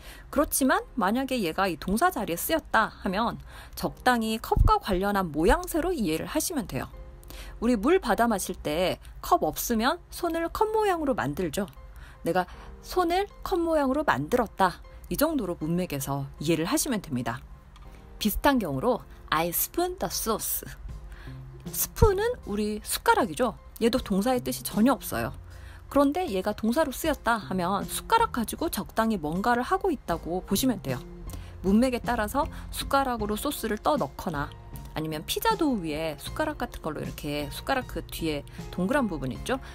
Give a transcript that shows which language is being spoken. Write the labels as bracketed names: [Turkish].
[Korean] 그렇지만 만약에 얘가 이 동사 자리에 쓰였다 하면 적당히 컵과 관련한 모양새로 이해를 하시면 돼요. 우리 물 받아 마실 때 컵 없으면 손을 컵 모양으로 만들죠. 내가 손을 컵 모양으로 만들었다, 이 정도로 문맥에서 이해를 하시면 됩니다. 비슷한 경우로 [English] I spoon the sauce. [Korean] 스푼은 우리 숟가락이죠. 얘도 동사의 뜻이 전혀 없어요. 그런데 얘가 동사로 쓰였다 하면 숟가락 가지고 적당히 뭔가를 하고 있다고 보시면 돼요. 문맥에 따라서 숟가락으로 소스를 떠 넣거나, 아니면 피자 도우 위에 숟가락 같은 걸로 이렇게 숟가락 그 뒤에 동그란 부분 있죠?